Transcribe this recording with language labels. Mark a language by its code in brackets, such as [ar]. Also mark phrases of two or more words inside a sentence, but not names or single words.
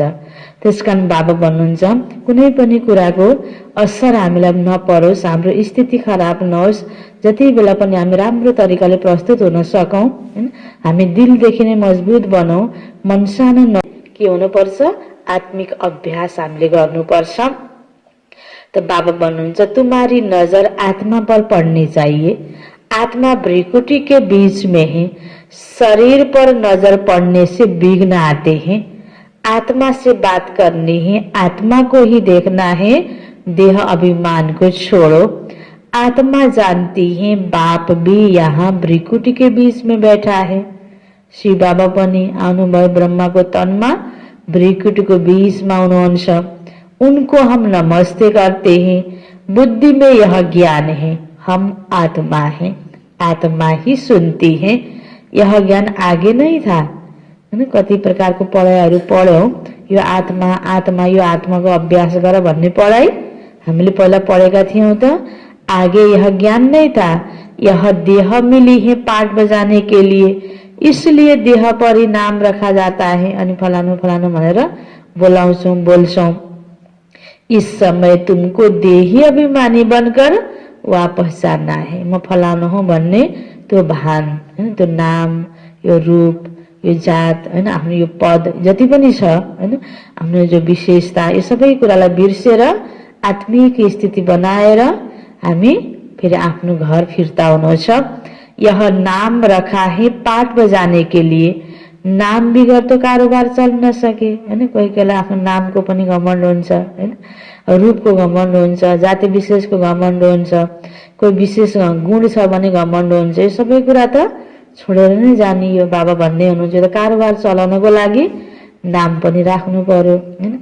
[ne] त्यसकारण बाबा भन्नुहुन्छ कुनै पनि कुराको असर हामीलाई नपरोस्, हाम्रो स्थिति खराब नहोस्, जति बेला पनि हामी राम्रो तरिकाले प्रस्तुत हुन सकौँ, हामी दिलदेखि नै मजबुत बनौँ, मन सानो न के हुनुपर्छ? आत्मिक अभ्यास हामीले गर्नुपर्छ। [hi] तो बाबा भन्नुहुन्छ तुम्हारी नजर आत्मा पर पड़नी चाहिए, आत्मा भ्रिकुटी के बीच में है, शरीर पर नजर पड़ने से विघ्न आते हैं। आत्मा से बात करनी है, आत्मा को ही देखना है, देह अभिमान को छोड़ो। आत्मा जानती है बाप भी यहाँ भ्रिकुटी के बीच में बैठा है। [ne] शिव बाबा पनि आउनुभयो ब्रह्माको तनमा, भ्रिकुटीको बीचमा हुनुहुन्छ। [hi] उनको हम नमस्ते करते हैं। बुद्धि में यह ज्ञान है, हम आत्मा हैं, आत्मा ही सुनती है। यह ज्ञान आगे नहीं था हैन। [ne] कति प्रकारको पढाइहरू पढ्यौं, यो आत्मा आत्मा यो आत्माको अभ्यास गर भन्ने पढाइ हामीले पहिला पढेका थियौं त। [hi] आगे यह ज्ञान नहीं था, यह देह मिली है पाठ बजाने के लिए, इसलिए देह पर ही नाम रखा जाता है। [ne] अनि फलानु फलानु भनेर बोलाउँछौं बोल्छौं। [hi] इस समय तुमको देही अभिमानी बनकर वापस जाना है। [ne] म फलानु हो भन्ने त्यो भान हैन, त्यो नाम, यो रूप, यो जात हैन, आफ्नो यो पद जति पनि छ हैन, आफ्नो जो विशेषता, यो सबै कुरालाई बिर्सेर आत्मिक स्थिति बनाएर हामी फेरि आफ्नो घर फिर्ता हुनुहुन्छ। [hi] यह नाम रखा है पाठ बजाने के लिए, नाम बिगर तो कारोबार चल न सके हैन। [ne] कोही कोहीलाई आफ्नो नामको पनि घमण्ड हुन्छ हैन, रूपको घमण्ड हुन्छ, जाति विशेषको घमण्ड हुन्छ, कोही विशेष गुण छ भने घमण्ड हुन्छ। यो सबै कुरा त छोडेर नै जाने। यो बाबा भन्दै हुनुहुन्छ त कारोबार चलाउनको लागि नाम पनि राख्नु पर्यो हैन।